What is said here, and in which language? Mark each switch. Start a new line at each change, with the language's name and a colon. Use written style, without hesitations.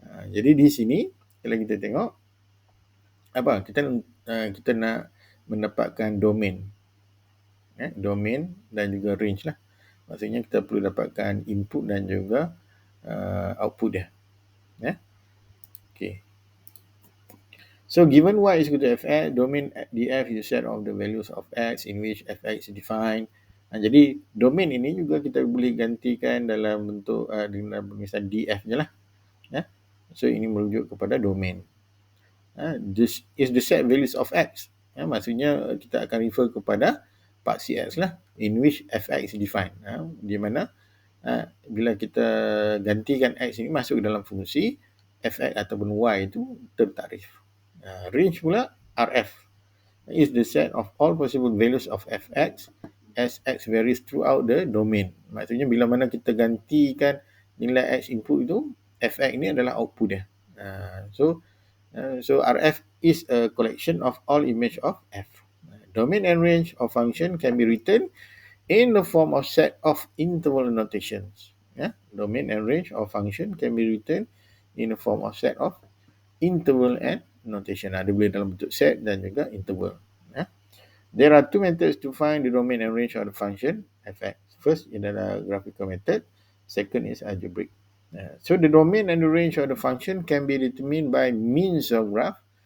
Malay: Jadi di sini kalau kita tengok kita nak mendapatkan domain. Domain dan juga range lah. Maksudnya kita perlu dapatkan input dan juga output dia. Okay.
English: So given y is equal to fx, domain df is a set of the values of x in which fx is defined.
Malay: Jadi domain ini juga kita boleh gantikan dalam bentuk dengan misal df je lah. So ini merujuk kepada domain.
English: This is the set values of x. Maksudnya kita akan refer kepada part cx lah, in which fx is defined.
Malay: Di mana bila kita gantikan x ini masuk ke dalam fungsi, fx ataupun y itu tertakrif.
English: Range pula rf is the set of all possible values of fx as x varies throughout the domain.
Malay: Maksudnya bila mana kita gantikan nilai x input itu, fx ini adalah output dia.
English: So rf is a collection of all image of f. Domain and range of function can be written in the form of set of interval notations. Domain and range of function can be written in the form of set of interval and notation.
Malay: Dia boleh dalam bentuk set dan juga interval.
English: There are two methods to find the domain and range of the function fx. First adalah graphical method. Second is algebraic. So the domain and the range of the function can be determined by means of graph.